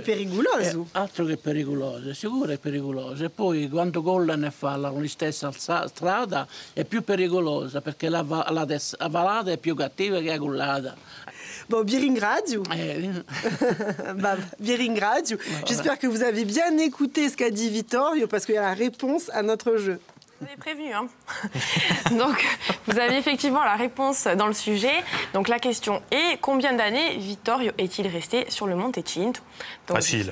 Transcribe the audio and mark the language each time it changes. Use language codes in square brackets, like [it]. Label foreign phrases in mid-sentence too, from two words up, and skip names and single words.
[it] È pericoloso? Altro che pericoloso, sicuro è pericoloso. E poi quando collano e fanno la stessa strada è più pericolosa perché la valata è più cattiva che la collata. Bon, vi ringrazio. Vi ringrazio. [fr] J'espère que vous avez bien écouté ce qu'a dit Vittorio parce qu'il y a la réponse à notre jeu. Vous avez prévenu, hein. Donc, vous avez effectivement la réponse dans le sujet. Donc, la question est, combien d'années Vittorio est-il resté sur le Monte Cinto? Donc, Facile.